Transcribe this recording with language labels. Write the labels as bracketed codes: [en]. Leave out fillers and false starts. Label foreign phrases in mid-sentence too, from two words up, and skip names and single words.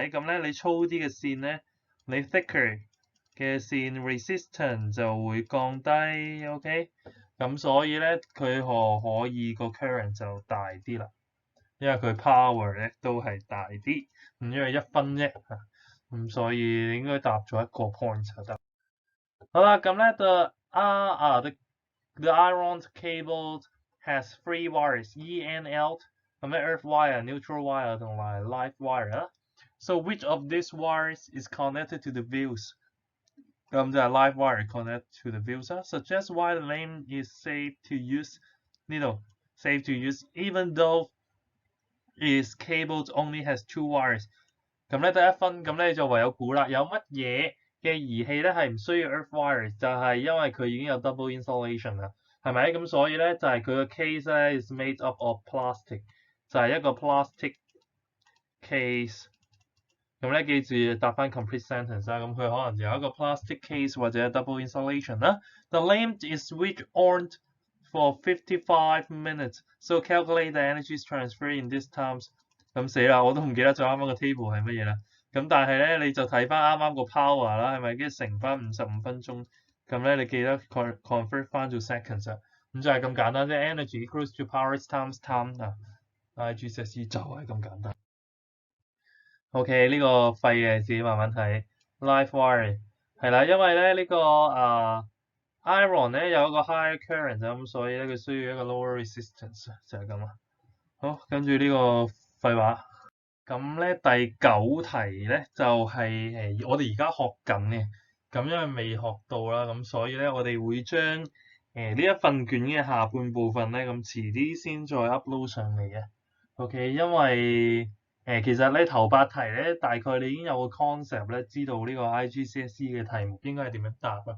[yue] 咁咧你粗啲嘅線咧，你 thicker 嘅線 resistance 就會降低 ，OK？咁所以咧佢可以個 current 就大啲啦，因為佢 power 咧都係大啲，因為1分啫嚇，咁所以應該答咗一個 point 就得。 [en] 好啦，咁咧 the iron cable has 3 wires E and L。 [yue] 咁咧 [en] earth wire、neutral wire 同埋 live wire 啦。So which of these wires is connected to the views？ [yue] 咁就係 [en] live wire connect to the views 啦。Suggest why the lamp is safe to use 呢度 safe to use even though its cables only has 2 wires。 [yue] 咁咧得1分，咁咧就唯有估啦。有乜嘢嘅儀器咧係唔需要 earth wire？就係因為佢已經有 [en] double insulation [yue] 啦，係咪？咁所以咧就係佢個 case 咧 [en] is made up of plastic。 [yue] 就係一個 plastic case。咁咧記住答翻 [en] complete sentence [yue] 啦。咁佢可能有一個 [en] plastic case [yue] 或者 [en] double insulation [yue] 啦。 [en] The lamp is switched on for 55 minutes. So calculate the energy transfer in this times。 [yue] 咁死啦，我都唔記得咗啱啱個 table 係乜嘢啦。咁但係咧你就睇翻啱啱個 power 啦，係咪？跟住乘翻55分鐘。咁咧你記得 convert 翻做 seconds 啊。咁就係咁簡單啫。 [en] Energy equals to power times time [yue] 啊。GCSE 就係咁簡單。OK， 呢個廢嘅自己慢慢睇。 [en] Live wire [yue] 係啦，因為咧呢個iron 咧有一個 [en] higher current [yue] 咁，所以咧佢需要一個 [en] lower resistance [yue] 就係咁啦。好，跟住呢個廢話。咁咧第9題咧就係我哋而家學緊嘅，咁因為未學到啦，咁所以咧我哋會將呢一份卷嘅下半部分咧，咁遲啲先再 upload 上嚟嘅。OK，因為其實咧頭8題咧，大概你已經有個 concept 咧，知道呢個 IGCSE 嘅題目應該係點樣答啦。